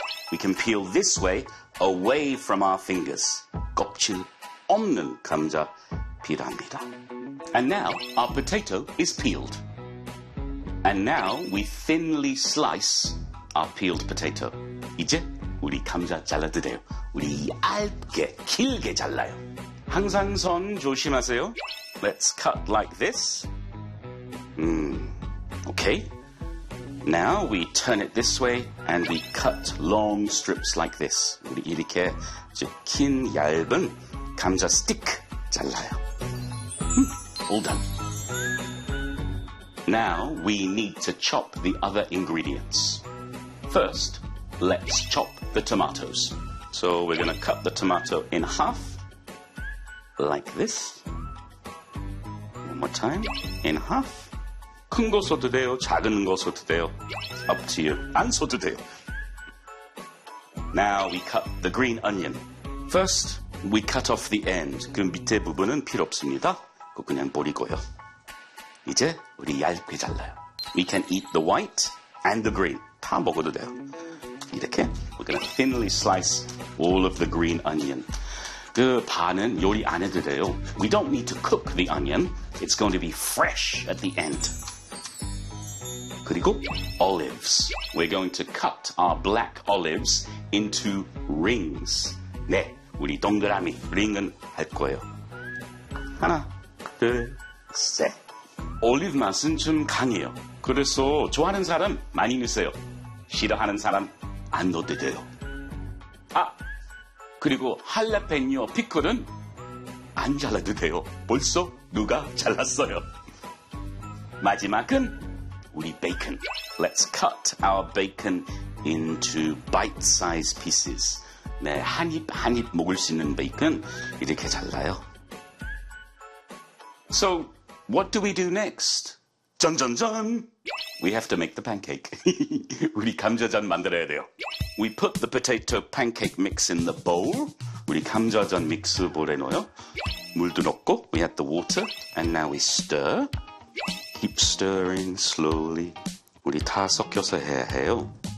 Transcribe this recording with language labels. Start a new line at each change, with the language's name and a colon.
English: We can peel this way, away from our fingers.
Korean: 껍질 없는 감자 필요합니다.
English: And now, our potato is peeled. And now, we thinly slice our peeled potato.
Korean: 이제 우리 감자 잘라도 돼요. 우리 얇게, 길게 잘라요. 항상 손 조심하세요.
English: Let's cut like this. Okay. Now we turn it this way and we cut long strips like this.
Korean: 우리 이렇게 긴 얇은 감자 stick 잘라요.
English: All done. Now we need to chop the other ingredients. First, let's chop the tomatoes. So we're going to cut the tomato in half, like this. One more time, in half.
Korean: 큰 거 써도 돼요, 작은 거 써도 돼요.
English: Up to you.
Korean: 안 써도 돼요.
English: Now we cut the green onion. First, we cut off the end.
Korean: 그 밑에 부분은 필요 없습니다. 그거 그냥 버리고요. 이제 우리 얇게 잘라요.
English: We can eat the white and the green.
Korean: 다 먹어도 돼요.
English: 이렇게 we're gonna thinly slice all of the green onion.
Korean: 그 반은 요리 안 해도 돼요.
English: We don't need to cook the onion. It's going to be fresh at the end. 그리고 olives. We're going to cut our black olives into rings.
Korean: 네, 우리 동그라미 링은 할 거예요. 하나, 둘, 셋. 올리브 맛은 좀 강해요. 그래서 좋아하는 사람 많이 넣으세요. 싫어하는 사람 안 넣어도 돼요. 아, 그리고 할라페뇨 피클은 안 잘라도 돼요. 벌써 누가 잘랐어요. 마지막은 우리 베이컨.
English: Let's cut our bacon into bite-sized pieces.
Korean: 네, 한입 먹을 수 있는 베이컨 이렇게 잘라요.
English: So, what do we do next? 짠짠짠! We have to make the pancake.
Korean: 우리 감자전 만들어야 돼요.
English: We put the potato pancake mix in the bowl.
Korean: 우리 감자전 믹스 볼에 넣어요. 물도 넣고,
English: we add the water. And now we stir. Keep stirring slowly.
Korean: 우리 다 섞여서 해야 해요.